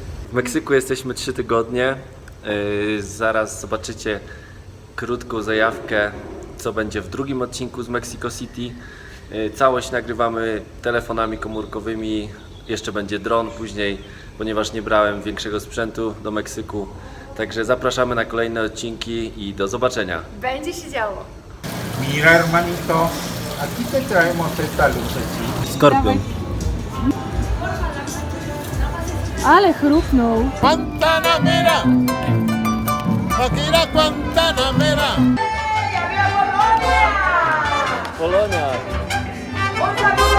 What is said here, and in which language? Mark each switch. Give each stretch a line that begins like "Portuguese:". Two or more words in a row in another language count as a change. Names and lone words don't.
Polish: W Meksyku jesteśmy 3 tygodnie. Zaraz zobaczycie krótką zajawkę, co będzie w drugim odcinku z Mexico City. Całość nagrywamy telefonami komórkowymi, jeszcze będzie dron później, ponieważ nie brałem większego sprzętu do Meksyku. Także zapraszamy na kolejne odcinki i do zobaczenia. Będzie się działo.
Spanish: Mira, hermanito, aquí te traemos esta lucecita.
Polish: Skorpion. Ale chrupnął.
Spanish: Guantanamera, Shakira Guantanamera. Polonia.